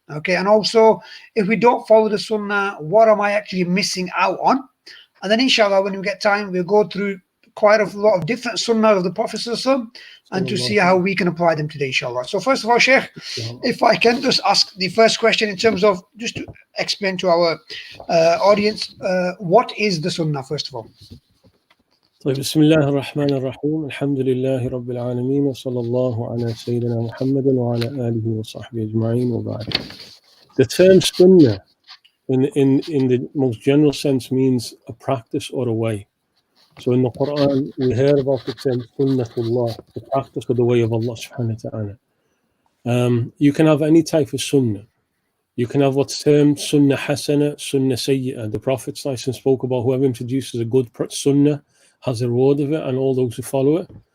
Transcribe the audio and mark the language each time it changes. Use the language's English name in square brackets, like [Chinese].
[English] Okay, and also, if we don't follow the Sunnah, what am I actually missing out on? And then, inshallah, when we get time, we'll go through quite a lot of different sunnah of the Prophet and to see how we can apply them today, inshallah. So first of all, Shaykh, if I can just ask the first question in terms of, just to explain to our audience, what is the sunnah, first of all? [Arabic] طيب بسم الله الرحمن الرحيم الحمد لله رب العالمين وصلى الله على سيدنا محمد وعلى آله وصحبه أجمعين وبعد. [English] The term sunnah in the most general sense means a practice or a way. So in the Quran we hear about the term sunnatullah, the practice of the way of Allah subhanahu wa ta'ala. You can have any type of sunnah. You can have what's termed sunnah hasana, sunnah sayyi'ah. The Prophet spoke about whoever introduces a good sunnah has a reward of it and all those who follow it.